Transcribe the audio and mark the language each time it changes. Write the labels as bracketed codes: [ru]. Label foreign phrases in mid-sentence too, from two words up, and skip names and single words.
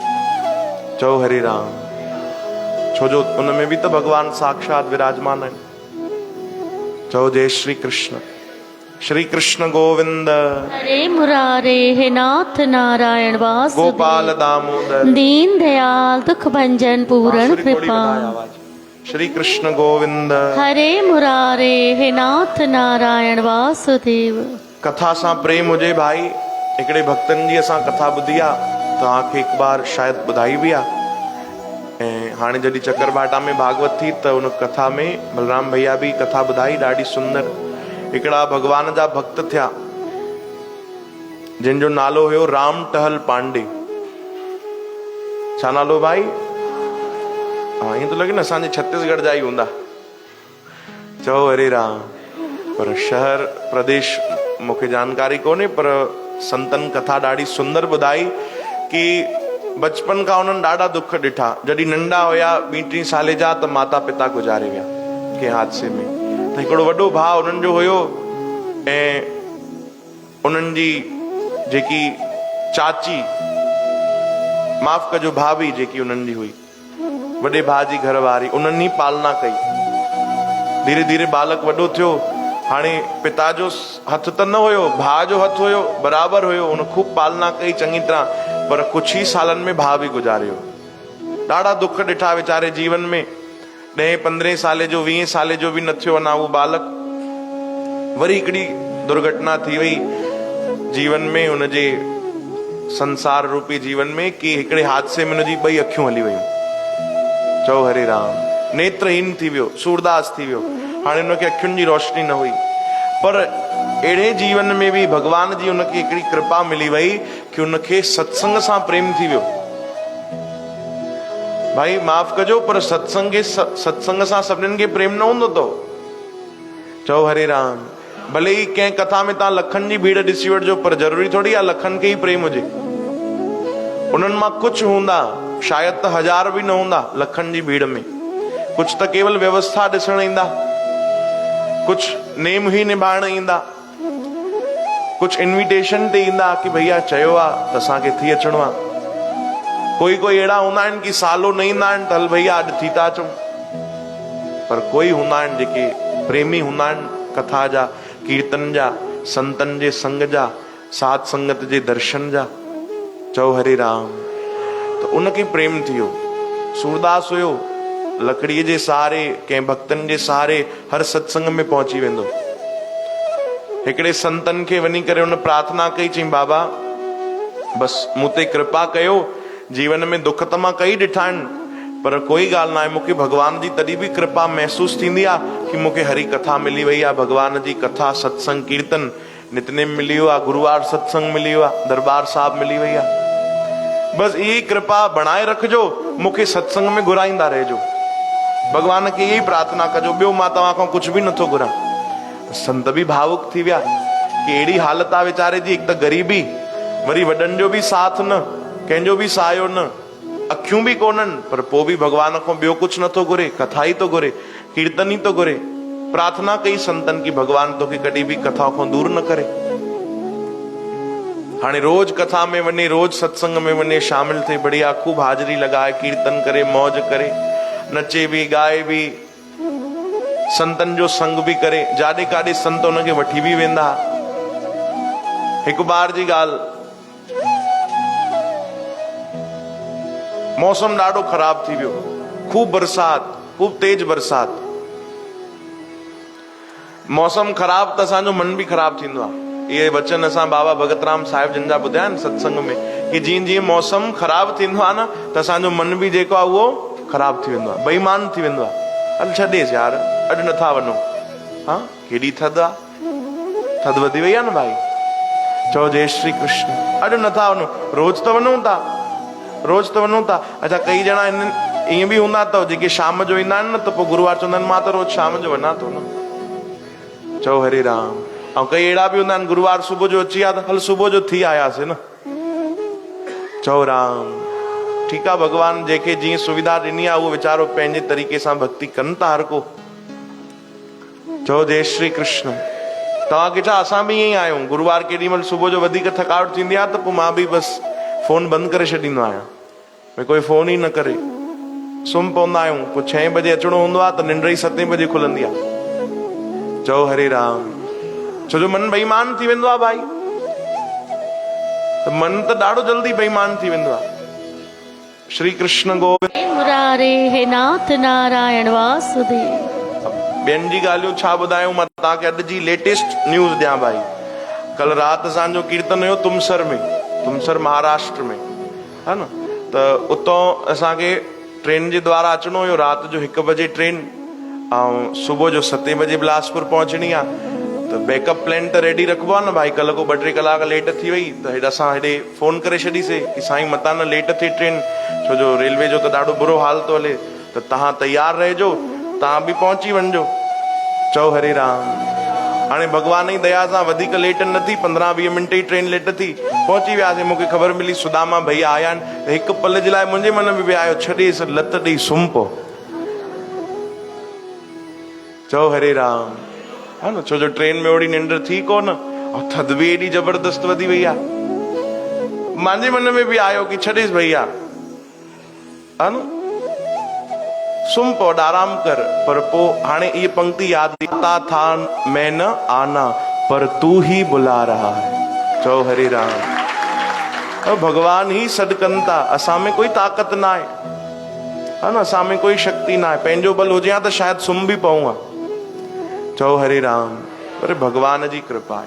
[sd] चओ हरे राम। [hi] छोजो उनमें भी तो भगवान साक्षात विराजमान है। चओ जय श्री कृष्ण। श्री कृष्ण गोविंद हरे मुरारे हे नाथ नारायण वासुदेव गोपाल दामोदर दीन दयाल दुख भंजन पूर्ण कृपा। श्री कृष्ण गोविंद हरे मुरारे हे नाथ नारायण वासुदेव। [sd] कथा सां प्रेम हुजे भाई। हिकिड़े भक्तन जी असां कथा ॿुधी आहे, तव्हांखे हिकु बार शायदि ॿुधाई बि आहे। ऐं हाणे जॾहिं चकरभाटा में भागवत थी त उन कथा में बलराम भैया भी कथा ॿुधाई, ॾाढी सुंदर। हिकिड़ा भगवान जा भक्त थिया जिन जो नालो हुयो राम टहल पांडे। छा नालो भाई? हाँ, ईअं तो लॻे न असांजे छत्तीसगढ़ जा ई हूंदा। चओ हरे राम। पर शहर प्रदेश मूंखे जानकारी कोन्हे, पर संतन कथा ॾाढी सुंदर ॿुधाई कि बचपन खां उन्हनि ॾाढा दुख ॾिठा। जॾहिं नंढा हुया 2-3 साले जा त माता पिता गुज़ारे विया कंहिं हादसे में। त हिकिड़ो वॾो भाउ उन्हनि जो हुयो ऐं उन्हनि जी जेकी चाची, माफ़ कजो भाभी जेकी उन्हनि जी हुई, वॾे भाउ जी घरवारी, उन्हनि ई पालना कई। धीरे धीरे बालक वॾो थियो। हाणे पिता जो हथ त न हुयो, भाउ जो हथ हुयो, बराबर हुयो। उन खूब पालना कई चङी तरह, पर कुछ ही सालन में भाउ भी गुज़ारियो। ॾाढा दुख ॾिठा वीचारे जीवन में। 10-15 साले जो, 20 साले जो भी न थियो अञा उहो बालक। वरी हिकिड़ी दुर्घटना थी वई जीवन में, हुनजे संसार रूपी जीवन में, कि हिकिड़े हादसे में हुनजी 2 अखियूं हली वयूं। चओ हरे राम। नेत्रहीन थी वियो, सूरदास थी वियो। हाणे हुनखे अखियुनि जी रोशनी न हुई। पर अहिड़े जीवन में भी भगवान जी हुनखे हिकिड़ी कृपा मिली वई कि हुनखे सत्संग सां प्रेम थी वियो। भाई माफ़ कजो, पर सत्संग सां सभिनीनि खे प्रेम न हूंदो तो। चओ हरे राम। भले ही कंहिं कथा में तव्हां लखनि जी भीड़ ॾिसी वठिजो, पर ज़रूरी थोड़ी आहे लखनि खे ही प्रेम हुजे। उन्हनि मां कुछ हूंदा, शायदि त 1000 भी न हूंदा लखनि जी भीड़ में। कुछ त केवल व्यवस्था ॾिसण ईंदा, कुछ नेम ही निभाइण ईंदा, कुछ इन्विटेशन ते ईंदा कि भैया चयो आहे त असांखे थी अचिणो आहे। कोई अहिड़ा हूंदा आहिनि कि सालो न ईंदा आहिनि त हल भैया अॼु थी था अचूं। पर कोई हूंदा आहिनि जेके प्रेमी हूंदा आहिनि कथा जा, कीर्तन जा, संतन जे संग जा, साध संगत जे दर्शन जा। चओ हरे राम। तो उनखे प्रेम थी वियो। सूरदास हुयो, लकड़ीअ जे सहारे, कंहिं भक्तन जे सहारे हर सत्संग में पहुची वेंदो। हिकिड़े संतन खे वञी करे उन प्रार्थना कई, चई बाबा बस मूं ते कृपा कयो। जीवन में दुख त मां कई ॾिठा आहिनि, पर कोई ॻाल्हि न आहे, मूंखे भगवान जी तॾहिं बि कृपा महसूस थींदी आहे कि मूंखे हरी कथा मिली वई आहे। भगवान जी कथा, सत्संग, कीर्तन, नितनेम मिली वियो आहे, गुरुवार सत्संग मिली वियो आहे, दरबार साहिब मिली वई आहे। बस यही कृपा बणाए रखिजो, मूंखे सत्संग में घुराईंदा रहिजो। भगवान खे यही प्रार्थना कजो, ॿियो मां तव्हां खां कुछ भी नथो घुरां। संत भी भावुक थी विया कि अहिड़ी हालत आहे वीचारे जी, हिकु त ग़रीबी, वरी वॾनि जो भी साथ न, कंहिंजो भी सायो न, अखियूं भी कोन्हनि, पर पोइ भी भगवान खां ॿियो कुछ नथो घुरे, कथा ही तो घुरे, कीर्तन ही तो घुरे। प्रार्थना कई संतन की भगवान तोखे कॾहिं भी कथा खां दूर न करे। हाणे रोज कथा में वञे, रोज सत्संग में वञे, शामिल थे, बढ़िया खूब हाज़िरी लगाए, कीर्तन करे, मौज करे, नचे भी, गाए भी, संतन जो संग भी करे। जाॾे काॾे संत उनखे वठी भी वेंदा। हिकु बार जी ॻाल्हि, मौसम ॾाढो ख़राब थी वियो, खूब बरसात, खूब तेज बरसात। मौसम ख़राब त असांजो मन भी ख़राब थींदो आहे। ये वचन असां बाबा भगतराम साहिब जिन जा ॿुधिया आहिनि सत्संग में, कि जीअं जीअं मौसम ख़राब थींदो आहे न, त असांजो मन भी जेको आहे उहो ख़राब थी वेंदो आहे, बेईमान थी वेंदो आहे। हल छॾेसि यार, अॼु नथा वञूं। हाँ, केॾी थधि आहे, थधि वधी वई आहे न भाई। चओ जय श्री कृष्ण। अॼु नथा वञूं, रोज त वञूं था, रोज त वञूं था। अच्छा, कई ॼणा ईअं बि हूंदा अथव जेके शाम जो ईंदा आहिनि न, त पोइ गुरुवार चवंदा आहिनि मां त रोज शाम जो वञा थो न। चओ हरे राम। ऐं कई अहिड़ा बि हूंदा आहिनि, गुरुवार सुबुह जो अची विया त हल सुबुह जो थी आयासीं न। चओ राम। ठीकु आहे, भगवान जंहिंखे जीअं सुविधा ॾिनी आहे उहो वीचारो पंहिंजे तरीक़े सां भक्ति कनि था हर को। चओ जय श्री कृष्ण। तव्हांखे छा, असां बि ईअं ई आहियूं। गुरुवार केॾी महिल सुबुह जो वधीक थकावट थींदी आहे त पोइ मां बि बसि फोन बंदि करे छॾींदो आहियां, भई कोई फोन ई न करे। सुम्ही पवंदा आहियूं, पोइ 6 बजे अचिणो हूंदो आहे त निंड ई 7 बजे खुलंदी आहे। चओ हरे राम। छो जो मन बेईमान थी वेंदो आहे भाई, त मन त ॾाढो जल्दी बेईमान थी वेंदो आहे। [hi] श्री कृष्ण गोविंद। हे मुरारे हे नाथ नारायण वासुदेव। [sd] ॿियनि जी ॻाल्हियूं छा ॿुधायूं, मां तव्हांखे अॼु जी [en] latest news [sd] ॾियां भाई। कल राति असांजो कीर्तन हुयो तुमसर में, तुमसर महाराष्ट्र में, [hi] है न। [sd] त उतां असांखे ट्रेन जे द्वारा अचिणो हुयो, राति जो 1 बजे ट्रेन, ऐं सुबुह जो 7 बजे बिलासपुर पहुचणी आहे। त [en] backup plan [sd] त रेडी रखबो आहे न भाई। कल्ह को 2-3 कलाक लेट थी वई त हेॾे असां हेॾे फोन करे छॾीसीं कि साईं मतां न लेट थिए ट्रेन, छो जो रेलवे जो त ॾाढो बुरो हाल थो हले, त तव्हां तयार रहिजो, तव्हां बि पहुची वञिजो। चओ हरे राम। हाणे भॻवान जी दया सां वधीक लेट न थी, 15-20 मिंट ई ट्रेन लेट थी, पहुची वियासीं। मूंखे ख़बर मिली सुदामा भैया आया आहिनि। हिकु पल जे लाइ मुंहिंजे मन में बि आयो, छॾे लत ॾेई सुम्ही पओ। चओ हरे राम, [hi] है न। [sd] छो जो ट्रेन में ओड़ी निंड थी कोन, और थधि बि एॾी जबरदस्त वधी वई आहे। मुंहिंजे मन में बि आयो कि छॾेसि भैया, [hi] है न, [sd] सुम्ही पओ, आराम कर। पर पोइ हाणे इहे पंक्ति यादि था [hi] मैं न आना पर तू ही बुला रहा है। [sd] चओ हरे राम। भगवान ही सॾु कनि था, असां में कोई ताक़त न आहे, [hi] है न, [sd] असां में कोई शक्ति न आहे। पंहिंजो बल हुजे हा त शायदि सुम्ही बि पऊं हा। चओ हरे राम। पर भगवान जी कृपा आहे।